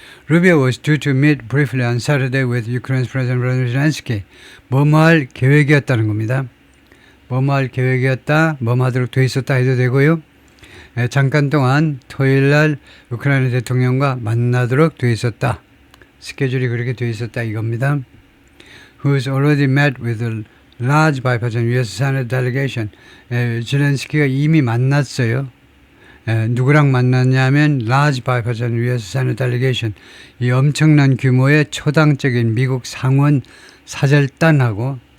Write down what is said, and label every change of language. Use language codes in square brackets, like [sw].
[en] Rubio was due to meet briefly on Saturday with Ukraine's President Vladimir Zelensky. [ko] 뭐뭐할 계획이었다는 겁니다. 뭐뭐할 계획이었다, 뭐뭐하도록 돼 있었다 해도 되고요. 잠깐 동안 토요일날 우크라이나 대통령과 만나도록 돼 있었다. 스케줄이 그렇게 돼 있었다 이겁니다. [en] Who's already met with a large bipartisan U.S. Senate delegation. [ko] 젤렌스키가 이미 만났어요. 누구랑 만났냐면 large bipartisan U.S. [en] Senate delegation. [ko] 이 엄청난 규모의 초당적인 미국 상원 사절단입니다.